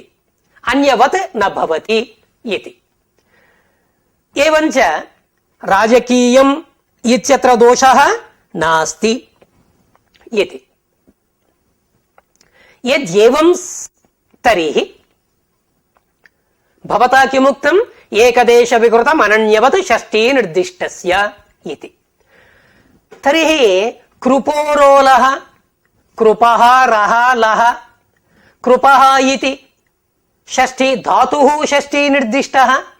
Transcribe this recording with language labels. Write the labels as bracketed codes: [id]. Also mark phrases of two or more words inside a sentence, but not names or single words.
[sa] अन्यवत् न भवति इति। एवञ्च राजकीयम् इत्यत्र दोषः नास्ति इति। यद्येवं तर्हि భవతా కిముక్తం ఏకదేశ వికృతం అనన్యవత్ షష్ఠీ నిర్దిష్టస్య ఇతి. తర్హి కృపోరోలః కృపః రః లః కృపః ఇతి షష్ఠీ ధాతుః షష్ఠీ నిర్దిష్టః